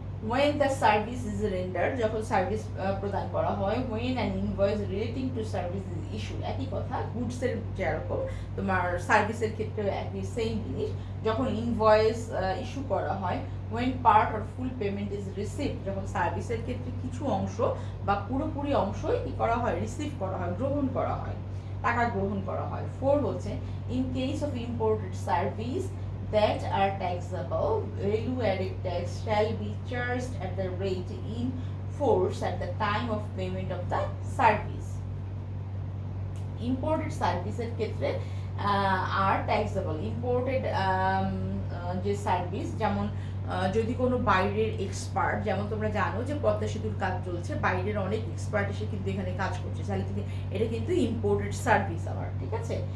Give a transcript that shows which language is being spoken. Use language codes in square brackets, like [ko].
[en] when the service is rendered, [bn] যখন service প্রদান করা হয়, [en] when an invoice relating to service is issued, [bn] একই কথা, গুডসের যেরকম তোমার সার্ভিসের ক্ষেত্রে একই সেম জিনিস, যখন ইনভয়েস ইস্যু করা হয়, [en] when part or full payment is received, [bn] যখন সার্ভিসের ক্ষেত্রে কিছু অংশ বা পুরোপুরি অংশই কি করা হয়, রিসিভ করা হয়, গ্রহণ করা হয়, টাকা গ্রহণ করা হয়। [en] 4 [bn] হচ্ছে [en] in case of imported service that are taxable, value-added tax shall be charged at the rate in force at the time of payment of the service. [bn] Imported সার্ভিসের ক্ষেত্রে আর ট্যাক্সেবল, ইম্পোর্টেড যে সার্ভিস, যেমন যদি কোনো বাইরের এক্সপার্ট, যেমন তোমরা জানো যে পদ্মা সেতুর কাজ চলছে, বাইরের অনেক এক্সপার্ট এসে কিন্তু এখানে কাজ করছে, তাহলে এটা কিন্তু ইম্পোর্টেড সার্ভিস আমার, ঠিক আছে।